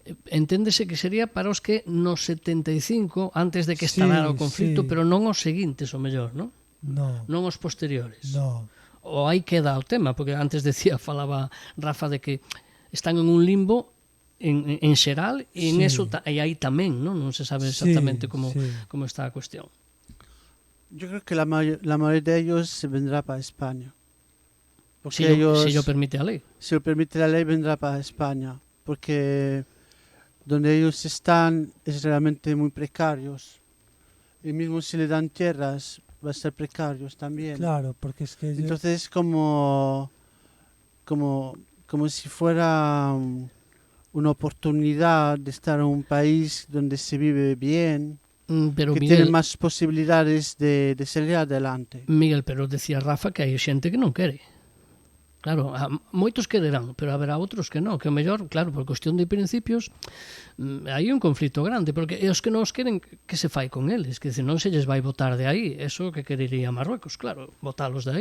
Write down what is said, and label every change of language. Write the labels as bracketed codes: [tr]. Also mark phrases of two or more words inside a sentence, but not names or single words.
[gl] Enténdese que sería para os que no 75, antes de que estalara o conflito, pero non os seguintes, o mellor, non? Non os posteriores. Non. O aí queda o tema, porque antes falaba Rafa de que están en un limbo en xeral e en eso e aí tamén, non se sabe exactamente como está a cuestión. [es] Yo creo que la mayoría de ellos se vendrá para España. Si lo permite la ley. Si lo permite la ley, vendrá para España. Porque donde ellos están es realmente muy precarios. Y mismo si le dan tierras, va a ser precarios también. Claro, porque es que... Entonces como si fuera una oportunidad de estar en un país donde se vive bien, pero que Miguel, tiene más posibilidades de salir adelante. Miguel, [gl] pero decía Rafa que hai xente que non quere. Claro, moitos quererán, pero haberá outros que non, que o mellor, claro, por cuestión de principios, hai un conflito grande, porque os que non os queren, que se fai con eles? Que non se lles vai votar de aí, eso que querería Marruecos, claro, votalos de aí,